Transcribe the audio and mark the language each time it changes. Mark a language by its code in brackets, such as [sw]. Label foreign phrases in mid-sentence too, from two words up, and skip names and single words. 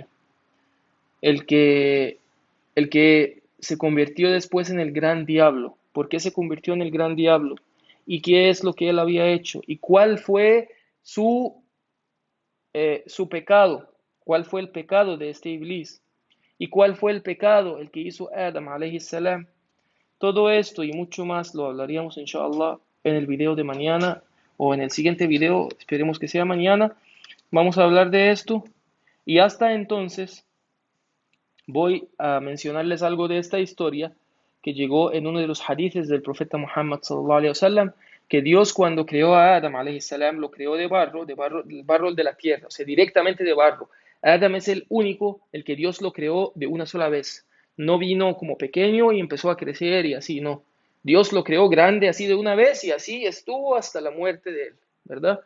[es] El que, el que se convirtió después en el gran diablo. ¿Por qué se convirtió en el gran diablo? ¿Y qué es lo que él había hecho? ¿Y cuál fue su pecado? ¿Cuál fue el pecado de este Iblis? ¿Y cuál fue el pecado? El que hizo Adam [ar] عليه السلام. [es] Todo esto y mucho más lo hablaríamos inshallah en el video de mañana o en el siguiente video, esperemos que sea mañana. Vamos a hablar de esto y hasta entonces voy a mencionarles algo de esta historia que llegó en uno de los hadices del profeta Muhammad [ar] صلى الله عليه وسلم, [es] que Dios cuando creó a Adam, [ar] عليه السلام, [es] lo creó de barro de la tierra, o sea, directamente de barro. Adam es el único, el que Dios lo creó de una sola vez. No vino como pequeño y empezó a crecer y así, no. Dios lo creó grande así de una vez y así estuvo hasta la muerte de él, ¿verdad?